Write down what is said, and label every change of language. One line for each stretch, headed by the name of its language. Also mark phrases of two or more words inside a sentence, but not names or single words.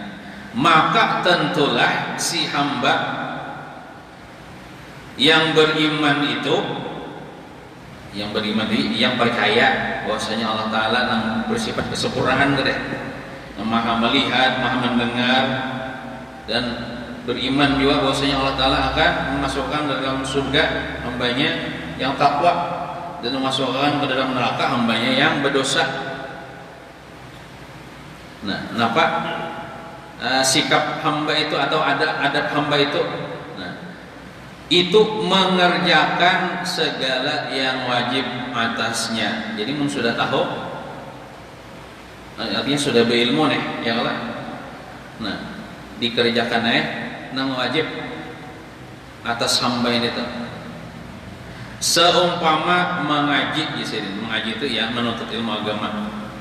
Indonesian: Maka tentulah si hamba yang beriman itu, yang percaya bahwasanya Allah Ta'ala yang bersifat kesempurnaan, yang maha melihat, maha mendengar, dan beriman juga bahwasanya Allah Ta'ala akan memasukkan ke dalam surga hambanya yang takwa, dan memasukkan ke dalam neraka hambanya yang berdosa. Nah, kenapa sikap hamba itu atau adab hamba itu? Nah, itu mengerjakan segala yang wajib atasnya.
Banjar: Jadi mun sudah tahu, artinya sudah berilmu nih,
Arabic: يا الله.
Banjar: Nah, dikerjakan nang wajib atas hamba ini tuh.
Indonesian: Seumpama mengaji, mengaji itu ya menuntut ilmu agama.